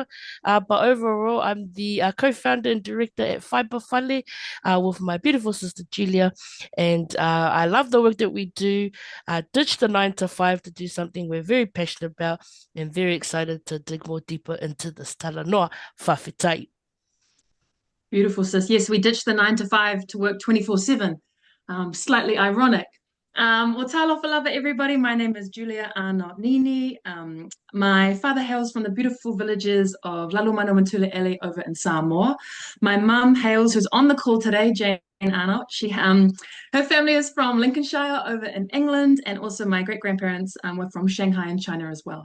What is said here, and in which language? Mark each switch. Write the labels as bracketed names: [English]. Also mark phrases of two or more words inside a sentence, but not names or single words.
[English] But overall, I'm the co-founder and director at Fibre Fale with my beautiful sister Julia. And I love the work that we do. Ditch the 9 to 5 to do something we're very passionate about and very excited to dig more deeper into this [Samoan] talanoa whawhetai. [English] Beautiful, sis. Yes, we ditched the 9 to 5 to work 24/7. Slightly ironic. Well, [Samoan] talofa lava, [English] everybody. My name is Julia Arnot-Neenee. My father hails from the beautiful villages of Lalumano and Lafaele over in Samoa. My mum hails, who's on the call today, Jane Arnott. Her family is from Lincolnshire over in England, and also my great-grandparents were from Shanghai in China as well.